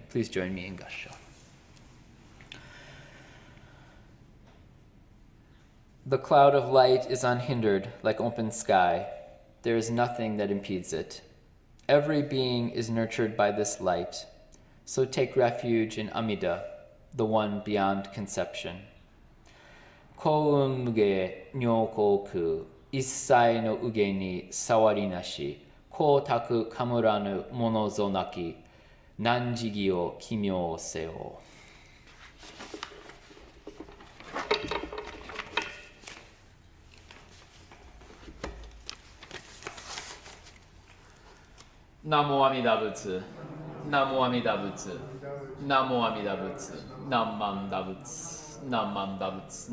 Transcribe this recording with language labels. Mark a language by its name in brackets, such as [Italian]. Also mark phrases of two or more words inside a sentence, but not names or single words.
[English] Please join me in Gassho. The cloud of light is unhindered like open sky. There is nothing that impedes it. Every being is nurtured by this light. So take refuge in Amida, the one beyond conception. [Japanese] 光雲無碍如虚空 一切の有碍にさはりなし 光沢かふむらぬものぞなき 難思議を帰命せよ. 南無阿弥陀仏. 南無阿弥陀仏 南無阿弥陀仏. なまんだぶつ なまんだぶつ.